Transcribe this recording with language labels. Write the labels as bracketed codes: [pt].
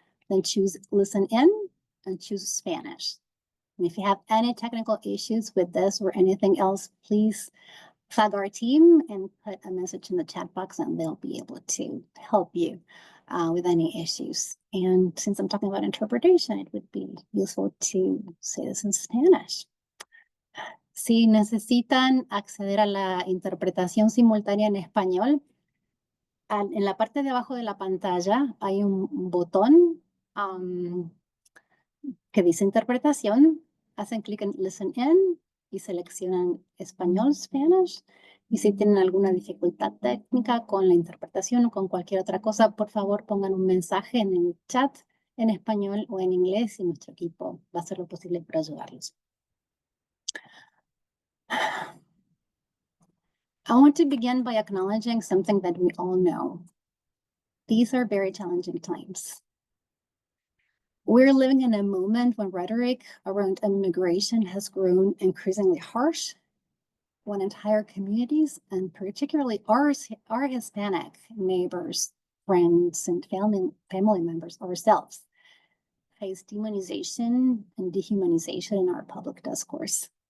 [en] Then choose Listen In and choose Spanish. And if you have any technical issues with this or anything else, please flag our team and put a message in the chat box and they'll be able to help you with any issues. And since I'm talking about interpretation, it would be useful to say this in Spanish. [es] Si necesitan acceder a la interpretación simultánea en español, en la parte de abajo de la pantalla hay un botón que dice interpretación. Hacen clic en Listen In y seleccionan español, Spanish. Y si tienen alguna dificultad técnica con la interpretación o con cualquier otra cosa, por favor pongan un mensaje en el chat en español o en inglés y nuestro equipo va a hacer lo posible para ayudarlos. [en] I want to begin by acknowledging something that we all know. These are very challenging times. We're living in a moment when rhetoric around immigration has grown increasingly harsh, when entire communities, and particularly our Hispanic neighbors, friends, and family members ourselves, face demonization and dehumanization in our public discourse.